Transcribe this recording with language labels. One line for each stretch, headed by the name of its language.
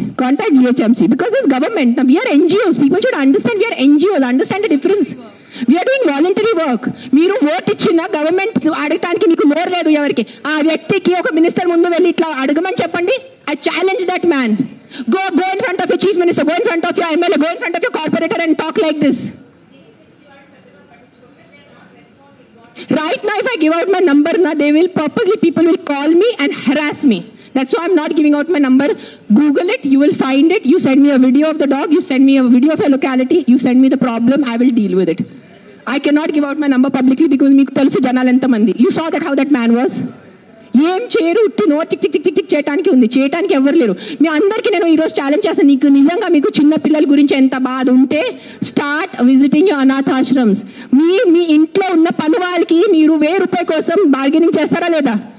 English: Contact GHMC because it's government. Now we are NGOs. People should understand we are NGOs. Understand the difference. We are doing voluntary work.
Telugu: మీరు vote ఇచ్చిన government అడగటానికి మీకు నోరు లేదు ఎవరికి. ఆ వ్యక్తికి ఒక మినిస్టర్ ముందు వెళ్ళి ఇట్లా అడగమని చెప్పండి.
English: I challenge that man. Go in front of your chief minister, go in front of your MLA, go in front of your corporator and talk like this. Right now, if I give out my number, people will call me and harass me. That's why I'm not giving out my number. Google it, you will find it. You send me a video of the dog, you send me a video of your locality, you send me the problem, I will deal with it. I cannot give out my number publicly because
Telugu: meeku telusu janalu enta mandi.
English: You saw that how that man was.
Telugu: ఏం చేయరు, no tick tick tick tick చేయడానికి ఉంది, చేయడానికి ఎవరు లేరు. మీ అందరికీ నేను ఈరోజు ఛాలెంజ్ చేస్తాను, నీకు నిజంగా మీకు చిన్న పిల్లల గురించి ఎంత బాధ ఉంటే
English: Start visiting your అనాథాశ్రమ్స్.
Telugu: మీ ఇంట్లో ఉన్న పని వాళ్ళకి మీరు ₹1000 కోసం బార్గెనింగ్ చేస్తారా లేదా?